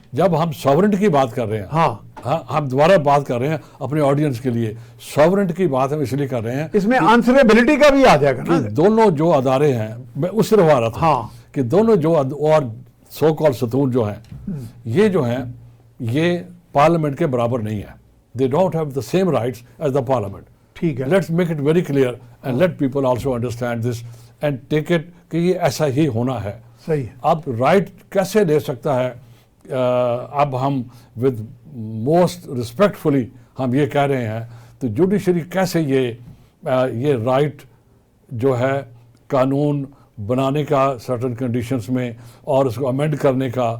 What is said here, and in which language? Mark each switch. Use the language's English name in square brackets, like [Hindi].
[Urdu] جب ہم ساورنٹ کی بات کر رہے ہیں, ہاں ہم دوبارہ بات کر رہے ہیں اپنے آڈینس کے لیے, ساورنٹ کی بات ہم اس لیے کر رہے ہیں اس میں آنسریبلٹی کا بھی آ جائے گا نا. دونوں جو ادارے ہیں, میں اس سے رہا تھا کہ دونوں جو اور سو کال ستون جو ہیں یہ جو ہیں یہ پارلیمنٹ کے برابر نہیں ہے. [English] They don't have the same rights as the parliament. [Urdu] ٹھیک ہے. [English] let's make it very clear and let people also understand this and take it [Urdu] کہ یہ ایسا ہی ہونا ہے. صحیح. اب رائٹ کیسے لے سکتا ہے, اب ہم [English] with most respectfully [Urdu] ہم یہ کہہ رہے ہیں, تو جوڈیشری کیسے یہ رائٹ جو ہے قانون بنانے کا سرٹن کنڈیشنز میں اور اس کو امینڈ کرنے کا